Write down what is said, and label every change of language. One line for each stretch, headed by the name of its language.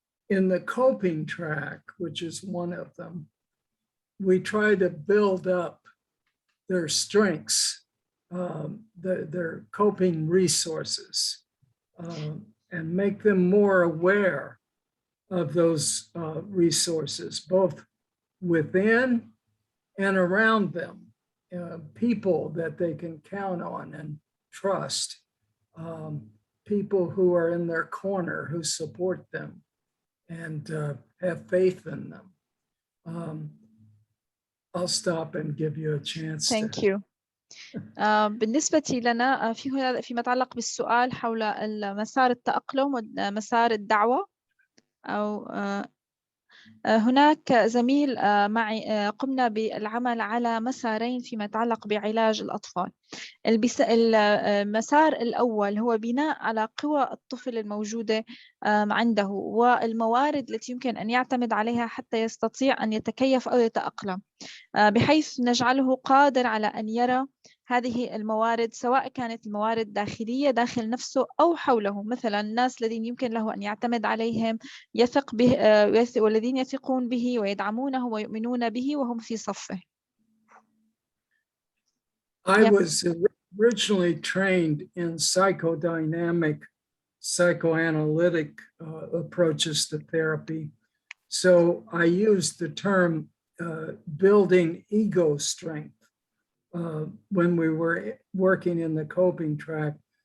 English: In the coping track, which is one of them, we try to build up their strengths, their coping resources, and make them more aware of those resources, both within and around them, people that they can count on and trust, people who are in their corner, who support them and have faith in them. I'll stop and give you a chance. Thank you.
Arabic: بالنسبة لنا فيما يتعلق بالسؤال حول مسار التأقلم ومسار الدعوة، أو هناك زميل معي قمنا بالعمل على مسارين فيما يتعلق بعلاج الأطفال. المسار الأول هو بناء على قوى الطفل الموجودة عنده والموارد التي يمكن أن يعتمد عليها حتى يستطيع أن يتكيف أو يتأقلم، بحيث نجعله قادر على أن يرى هذه الموارد، سواء كانت الموارد داخلية داخل نفسه أو حوله، مثلا الناس الذين يمكن له أن يعتمد عليهم، يثق به، والذين يثقون به ويدعمونه ويؤمنون به وهم في صفه.
English: I was originally trained in psychodynamic, psychoanalytic approaches to therapy. So I used the term building ego strength when we were working in the coping track.